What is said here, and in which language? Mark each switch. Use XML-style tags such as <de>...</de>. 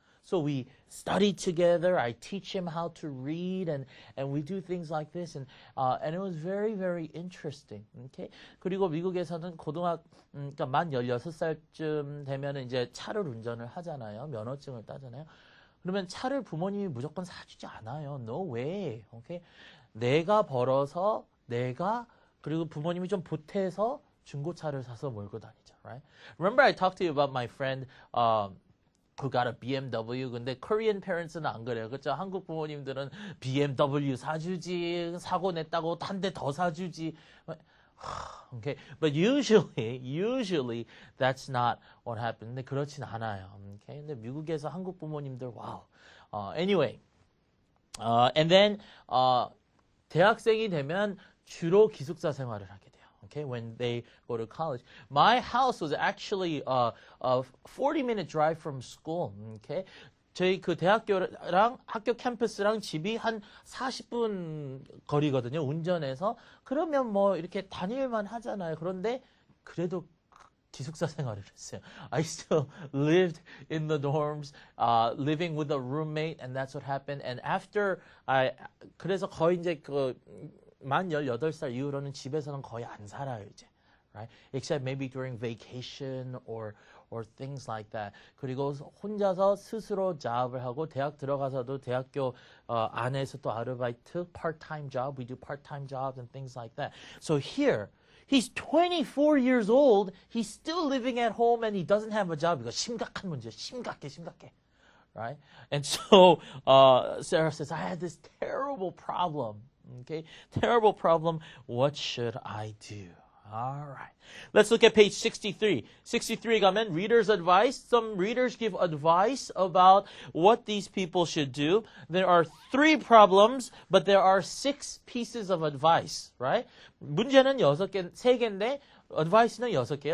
<en>So we study together. I teach him how to read, and we do things like this, and it was very, very interesting. Okay.</en> <ko>그리고 미국에서는 그러니까 만 16살쯤 되면 이제 차를 운전을 하잖아요. 면허증을 따잖아요. 그러면 차를 부모님이 무조건 사주지 않아요.</ko> <en>No way. Okay.</en> <ko>내가 벌어서 그리고 부모님이 좀 보태서 중고차를 사서 몰고 다니죠.</ko> <en>Right? Remember I talked to you about my friend. who got a BMW.</en> <ko>근데 Korean parents는 안 그래요. 그렇죠? 한국 부모님들은 BMW 사주지, 사고 냈다고 한 대 더 사주지.</ko> <en>Okay, but usually that's not what happened.</en> <ko>근데 그렇진 않아요. Okay, 근데 미국에서 한국 부모님들 와우.</ko> <en>Anyway, and then</en> <ko>대학생이 되면 주로 기숙사 생활을 하게 돼요.</ko> <en>Okay, when they go to college. My house was actually a 40-minute drive from school.</en> <ko>Okay, 저희 그 대학교랑 학교 캠퍼스랑 집이 한 40분 거리거든요. 운전해서. 그러면 뭐 이렇게 다닐만 하잖아요. 그런데 그래도 기숙사 생활을 했어요.</ko> <en>I still lived in the dorms, living with a roommate, and that's what happened. And after</en> <ko>그래서 거의 이제 만 18살 이후로는 집에서는 거의 안 살아요, 이제.</ko> <en>Right? Except maybe during vacation or things like that.</en> <ko>그리고 혼자서 스스로 잡을 하고 대학 들어가서도 대학교 안에서 또 아르바이트, part-time job.</ko> <en>We do part-time jobs and things like that. So here, he's 24 years old. He's still living at home and he doesn't have a job.</en> <ko>이거 심각한 문제야. 심각해.</ko> <en>Right? And so Sarah says, I had this terrible problem. Okay, terrible problem. What should I do? All right. Let's look at page 63.</en> <ko>63 가면</ko> <en>reader's advice. Some readers give advice about what these people should do. There are 3 problems, but there are 6 pieces of advice, right?</en> <ko>문제는 3개인데 advice는 6개야.</ko>